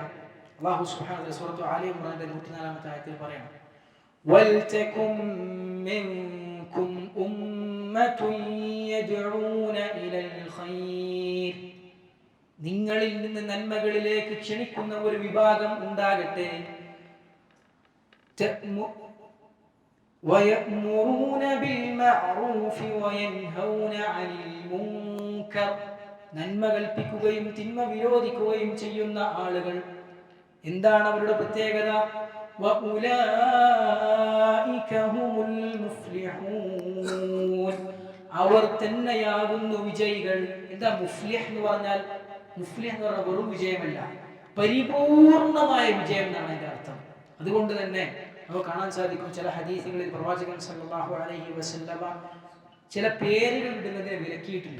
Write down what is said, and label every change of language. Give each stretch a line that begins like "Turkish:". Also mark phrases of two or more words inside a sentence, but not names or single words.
Arabic: الله سبحانه وتعالى
Malayalam: സൂറത്തു ആലി ഇംറാന്റെ 104-ാമത്തെ ആയത്തിൽ പറയണം,
Arabic: ولتكن منكم أمة يدعون إلى الخير,
Malayalam: നിങ്ങളിൽ നിന്ന് നന്മകളിലേക്ക് ക്ഷണിക്കുന്ന ഒരു വിഭാഗം ഉണ്ടാകട്ടെ.
Arabic: وَيَأْمُرُونَ بِالْمَعْرُوفِ وَيَنْهَوْنَ عَنِ الْمُنكَرِ,
Malayalam: നന്മ കൽപ്പിക്കുകയും തിന്മ വിരോധിക്കുകയും ചെയ്യുന്ന ആളുകൾ. എന്താണ് അവരുടെ പ്രത്യേകത?
Arabic: وَأُولَٰئِكَ هُمُ الْمُفْلِحُونَ,
Malayalam: അവർ തന്നെയാകുന്നു വിജയികൾ. എന്താ മുഫ്ലിഹ് എന്ന് പറഞ്ഞാൽ? മുഫ്ലിഹ് എന്ന് പറഞ്ഞാൽ വെറും വിജയമല്ല, പരിപൂർണമായ വിജയം എന്നാണ് അതിന്റെ അർത്ഥം. അതുകൊണ്ട് തന്നെ നമുക്ക് കാണാൻ സാധിക്കും ചില ഹദീസുകളിൽ പ്രവാചകൻ
Arabic: صلى الله عليه وسلم
Malayalam: ചില പേരുകൾ ഇടുന്നതിനെ വിലക്കിയിട്ടുണ്ട്.